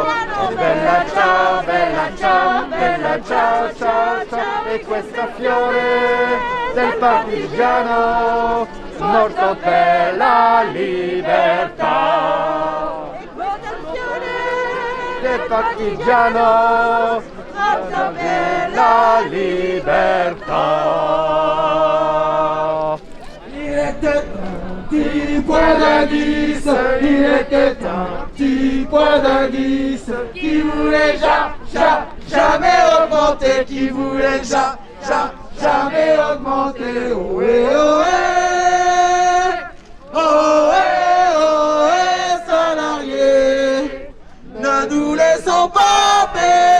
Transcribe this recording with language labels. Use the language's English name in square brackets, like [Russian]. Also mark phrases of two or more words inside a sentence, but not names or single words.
[Italian] Oh bella ciao, bella ciao, bella ciao, ciao, ciao, e questo è fiore del partigiano, morto per la libertà. Del partigiano, morto per la libertà. [French] Il était un petit pois d'indice, il était un petit pois d'indice qui voulait jamais augmenter, qui voulait jamais augmenter. Ohé, ohé, ohé, ohé, salariés, ne nous laissons pas payer.